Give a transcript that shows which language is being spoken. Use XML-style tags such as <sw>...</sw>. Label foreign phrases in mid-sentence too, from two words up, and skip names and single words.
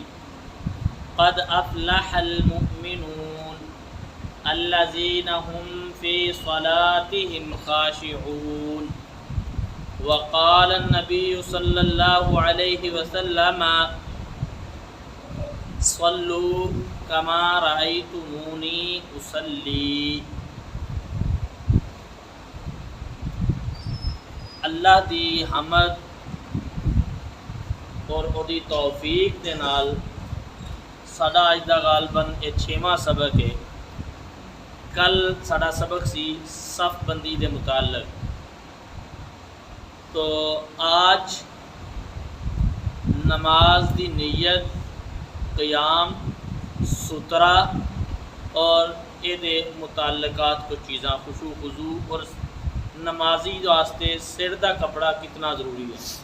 <ar>قد أفلح المؤمنون الذين هم في صلاتهم خاشعون. وقال النبي صلى الله عليه وسلم صلوا كما رأيتموني أصلي.</ar> <pa>اللہ دی حمد اور اودی توفیق دے نال ساڈا اج دا غالباً یہ 6واں سبق ہے. کل ساڈا سبق سی صف بندی دے متعلق. تو آج نماز دی نیت، قیام، سترہ اور یہ متعلقات کو چیزاں خشوع خضوع اور نمازی واسطے سر دا کپڑا کتنا ضروری ہے.</pa>